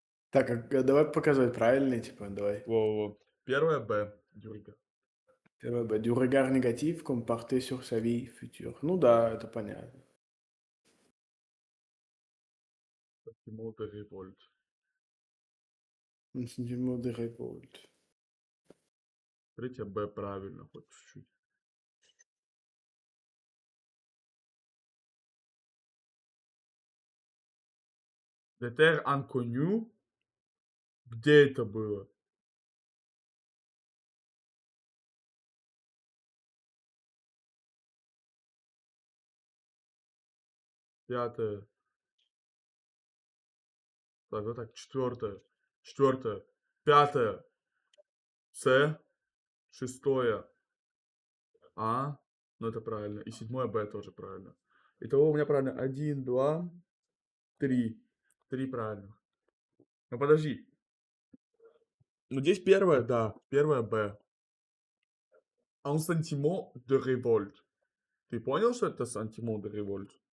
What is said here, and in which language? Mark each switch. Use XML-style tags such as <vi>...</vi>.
<ru>Так, давай показывать правильный, типа, давай. Во-во. Первое Б. Дюрга. Первое Б.</ru> <fr>Du regard négatif comme porté sur sa vie future.</fr> <ru>Ну да, это понятно.</ru> <fr>Sentiment de révolte. Un sentiment de révolte.</fr> <ru>Третье Б правильно, хоть чуть-чуть.</ru> <fr>Des terres inconnues.</fr> <ru>Где это было? Пятое. Так, вот так. Четвертое. Четвертое. Пятое. С. Шестое. А. Ну, это правильно. И седьмое Б тоже правильно. Итого у меня правильно 1, 2, 3. 3 правильно. Ну, подожди. Ну, здесь первое, да. Первое Б.</ru> <fr>Un sentiment de révolte.</fr> <ru>Ты понял, что это</ru> <fr>sentiment de révolte?</fr>